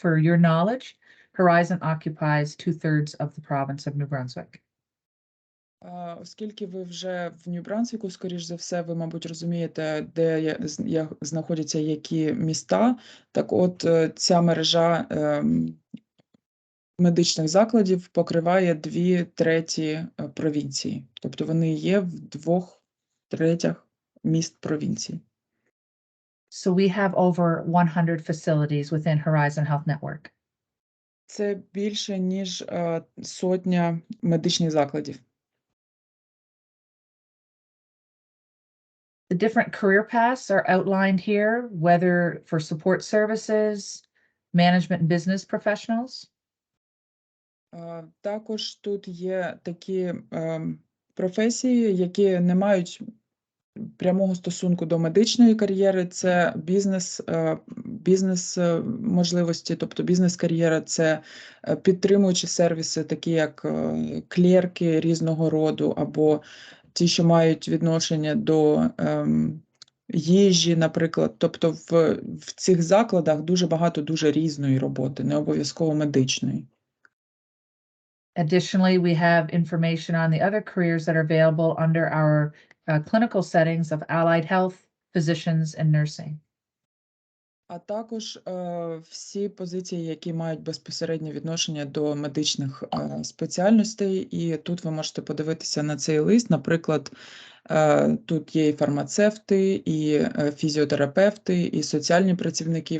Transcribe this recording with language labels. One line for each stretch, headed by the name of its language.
English: For your knowledge, Horizon occupies 2/3 of the province of New Brunswick.
Ukrainian: Оскільки ви вже в Нью-Брансвіку, скоріш за все, ви, мабуть, розумієте, де знаходяться які міста. Так от, ця мережа медичних закладів покриває 2/3 провінції. Тобто вони є в 2/3 міст провінції.
English: So we have over 100 facilities within Horizon Health Network.
Ukrainian: Це більше, ніж 100 медичних закладів.
English: The different career paths are outlined here, whether for support services, management and business professionals.
Ukrainian: Також тут є такі професії, які не мають прямого стосунку до медичної кар'єри. Це бізнес можливості, тобто бізнес-кар'єра, це підтримуючі сервіси, такі як клерки різного роду, або ті, що мають відношення до їжі, наприклад. Тобто в цих закладах дуже багато дуже різної роботи, не обов'язково медичної.
English: Additionally, we have information on the other careers that are available under our clinical settings of allied health, physicians, and nursing.
Ukrainian: А також всі позиції, які мають безпосереднє відношення до медичних спеціальностей. І тут ви можете подивитися на цей лист. Наприклад, тут є і фармацевти, і фізіотерапевти, і соціальні працівники.